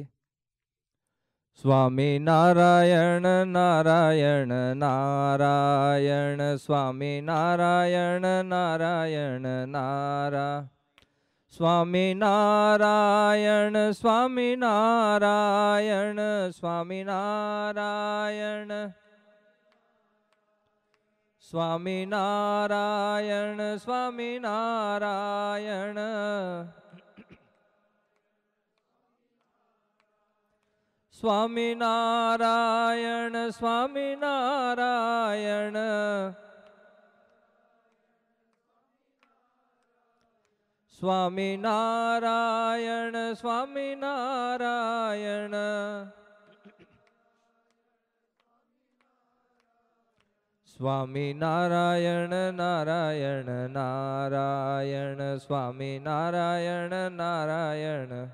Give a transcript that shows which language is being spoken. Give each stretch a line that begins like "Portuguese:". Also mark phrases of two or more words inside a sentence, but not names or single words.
Gujarati: સ્વામી નારાયણ નારાયણ નારાયણ, સ્વામી નારાયણ નારાયણ નારાયણ, સ્વામી નારાયણ સ્વામી નારાયણ, સ્વામી નારાયણ, સ્વામી નારાયણ સ્વામી નારાયણ, स्वामी नारायण स्वामी नारायण स्वामी नारायण स्वामी नारायण स्वामी नारायण नारायण नारायण स्वामी नारायण नारायण